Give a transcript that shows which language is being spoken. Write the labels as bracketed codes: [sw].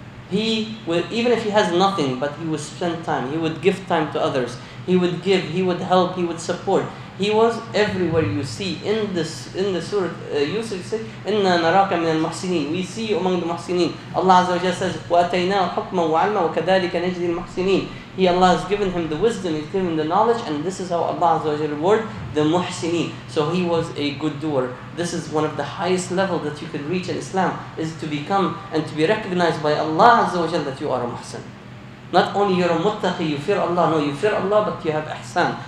[en] He would, even if he has nothing, but he would spend time, he would give time to others, he would give, he would help, he would support. He was everywhere. You see in the surah Yusuf said, [ar] "Inna naraka min al-muhsinin." [en] We see you among the muhsinin. [ar] Allah Azza wa Jalla says, "وَأَتَيْنَاهُ حُكْمًا وَعِلْمًا وَكَذَلِكَ نَجْزِي الْمُحْسِنِينَ." [en] Allah has given him the wisdom, He's given him the knowledge, and this is how Allah Azza wa Jalla reward the muhsinin. So he was a good doer. This is one of the highest level that you can reach in Islam, is to become and to be recognized by Allah Azza wa Jalla that you are a muhsin. Not only you're a muttaqi, you fear Allah. No, you fear Allah, but you have ihsan.